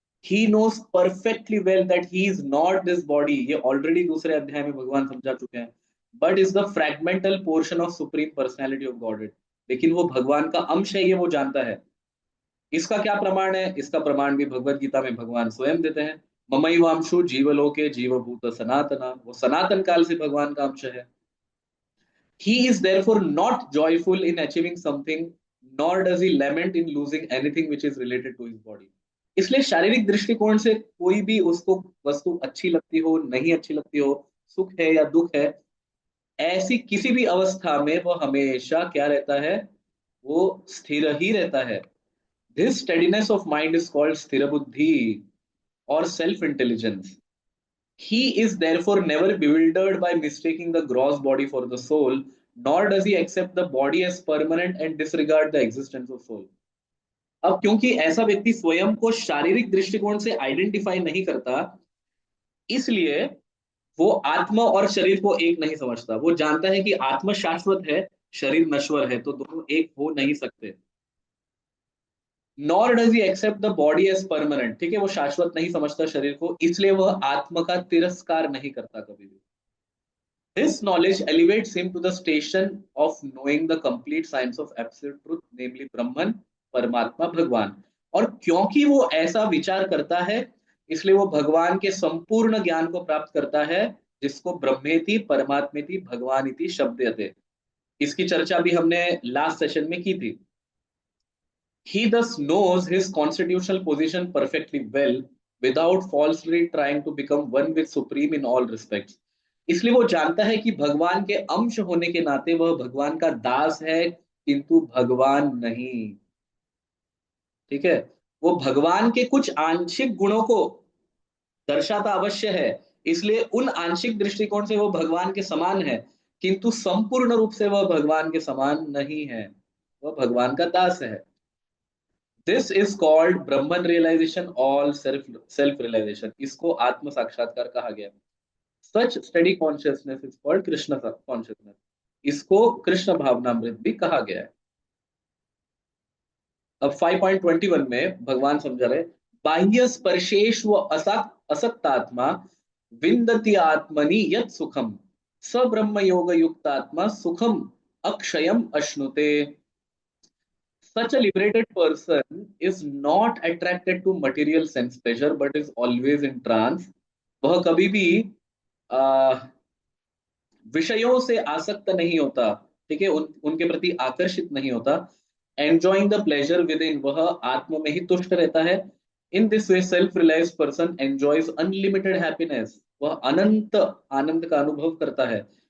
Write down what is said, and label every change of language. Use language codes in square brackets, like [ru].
[en] He knows perfectly well that he is not this body, [hi] ये already दूसरे अध्याय में भगवान समझा चुके हैं, [en] But is the fragmental portion of supreme personality of godhead. [hi] लेकिन वो भगवान का अंश है, ये वो जानता है। इसका क्या प्रमाण है? इसका प्रमाण भी भगवत गीता में भगवान स्वयं देते हैं। [sa] ममैवांशु जीवलोके जीवभूत सनातना, [hi] वो सनातन काल से भगवान का अंश है। [en] He is therefore not joyful in achieving something, nor does he lament in losing anything which is related to his body. [hi] इसलिए शारीरिक दृष्टिकोण से कोई भी उसको वस्तु अच्छी लगती हो, नहीं अच्छी लगती हो, सुख है या दुख है, ऐसी किसी भी अवस्था में वो हमेशा क्या रहता है, वो स्थिर ही रहता है। [en] This steadiness of mind is called sthir buddhi और self intelligence. He is therefore never bewildered by mistaking the gross body for the soul, nor does he accept the body as permanent and disregard the existence of soul. [hi] अब क्योंकि ऐसा व्यक्ति स्वयं को शारीरिक दृष्टिकोण से आइडेंटिफाई नहीं करता, इसलिए वो आत्मा और शरीर को एक नहीं समझता। वो जानता है कि आत्मा शाश्वत है, शरीर नश्वर है, तो दोनों एक हो नहीं सकते। [en] nor does he accept the body as permanent, [hi] ठीक है, वो शाश्वत नहीं समझता शरीर को, इसलिए वह आत्मा का तिरस्कार नहीं करता कभी भी। [en] This knowledge elevates him to the station of knowing the complete science of absolute truth, namely Brahman, Paramatma, Bhagavan. [hi] और क्योंकि वो ऐसा विचार करता है, इसलिए वो भगवान के संपूर्ण ज्ञान को प्राप्त करता है, जिसको [sa] ब्रह्मेति परमात्मेति भगवानिति शब्दयते। [hi] इसकी चर्चा भी हमने लास्ट सेशन में की थी। [en] He thus knows his constitutional position perfectly well without falsely trying to become one with supreme in all respects. [hi] इसलिए वो जानता है कि भगवान के अंश होने के नाते वह भगवान का दास है, किंतु भगवान नहीं। ठीक है। वो भगवान के कुछ आंशिक गुणों को दर्शाता अवश्य है, इसलिए उन आंशिक दृष्टिकोण से वो भगवान के समान है, किंतु संपूर्ण रूप से वह भगवान के समान नहीं है, वह भगवान का दास है। [en] this is called Brahman realization all self realization, [hi] इसको आत्म साक्षात्कार कहा गया। [en] such study consciousness is called Krishna consciousness, [hi] इसको कृष्ण भावनामृत भी कहा गया है। अब 5.21 में भगवान समझा रहे, [sa] बाह्य स्पर्शेश व असक्तात्मा विन्दति आत्मनि यत् सुखम, स ब्रह्म योग युक्तात्मा सुखम अक्षयम अश्नुते। [en] Such a liberated person is not attracted to material sense pleasure but is always in trance. [hi] वह कभी भी आ, विषयों से आसक्त नहीं होता, ठीक है, उनके प्रति आकर्षित नहीं होता। [en] enjoying the pleasure within, [hi] वह आत्म में ही तुष्ट रहता है। [en] in this way self realize person enjoys unlimited happiness, [hi] वह अनंत आनंद का अनुभव करता है।